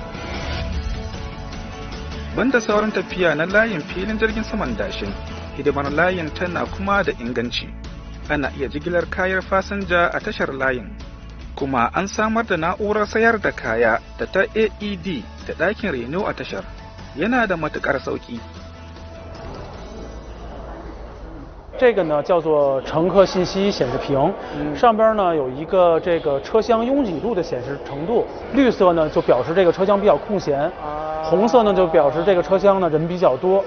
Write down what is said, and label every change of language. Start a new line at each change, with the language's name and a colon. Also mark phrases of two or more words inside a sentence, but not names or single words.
Hausa: Banda sauran tafiya na layin filin jirgin saman Dashin, hidimar layin tana kuma da inganci. Ana iya jigilar kayan fasinja a tashar layin, kuma an samar da na'urar sayar da kaya da ta AED da ɗakin reno a tashar. Yana da matuƙar sauƙi.
Chinese: 这个呢叫做乘客信息显示屏，上边呢有一个这个车厢拥挤度的显示程度，绿色呢就表示这个车厢比较空闲，红色呢就表示这个车厢呢人比较多。